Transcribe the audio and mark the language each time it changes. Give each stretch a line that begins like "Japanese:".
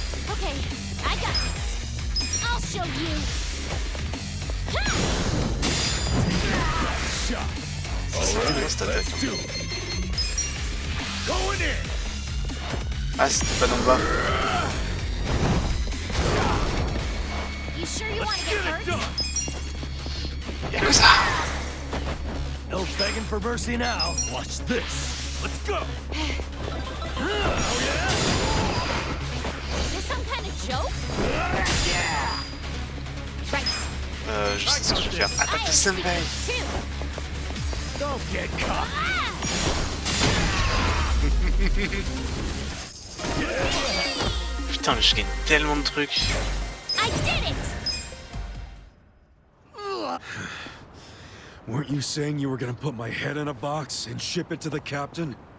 English: Okay, I got this. I'll show you.
French: C'était bien cette attaque. Ah, c'était pas dans le bas.
English: You sure you want to get hurt? Yakuza! No begging for mercy now. Watch this. Let's go. Oh yeah. Is this some kind of joke? Right.
French: Je sais ce que je vais faire. Attaque de Senbei.
English: Don't get caught.
French: Putain, je gagne tellement de trucs.
English: I did it. Weren't you saying you were gonna put my head in a box and ship it to the captain?